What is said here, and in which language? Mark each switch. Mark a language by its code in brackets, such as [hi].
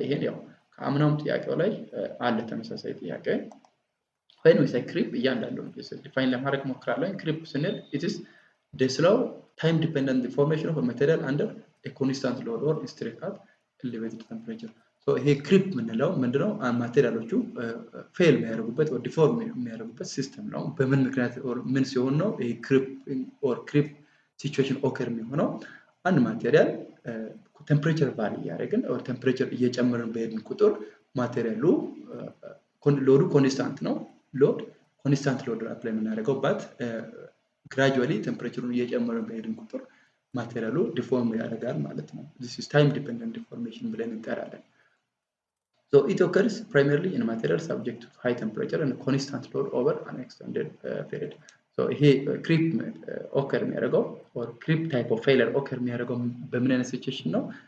[am] ይሄን ያው ከአምናውም ጥያቄው ላይ አለ ተመሳሳይ ጥያቄ። when we say creep እያንዳንዱን ዲፋይን ለማድረግ ሞክራለሁ። creep ስንል [en] it is the slow time dependent deformation of a material under a constant load or stress at elevated temperature. [am] so ይሄ creep ምንለው ምንድነው? ማቴሪያሎቹ ፌል የሚያደርጉበት or deform የሚያደርጉበት ሲስተም ነው። በምን ምክንያት or ምን ሲሆን ነው ይሄ creep or creep situation occur የሚሆነው? አንድ ማቴሪያል ቴምፕሬቸር ቫሪ ያደረግን or ቴምፕሬቸር እየጨመርን በሄድን ቁጥር ማቴሪያሉ ሎዱ ኮንስታንት ነው። ሎድ ኮንስታንት ሎድ አፕላይ የምናደርገው ባት gradually ቴምፕሬቸሩን እየጨመርን በሄድን ቁጥር ማቴሪያሉ ዲፎርም ያደርጋል ማለት ነው። [en] this is time dependent deformation [am] ብለን እንጠራለን። [en] so it occurs primarily in material subject to high temperature and constant load over an extended period. [am] so ይሄ creep occur የሚያደርገው or creep type of failure occur የሚያደርገው በምን አይነት ሲቹዌሽን ነው?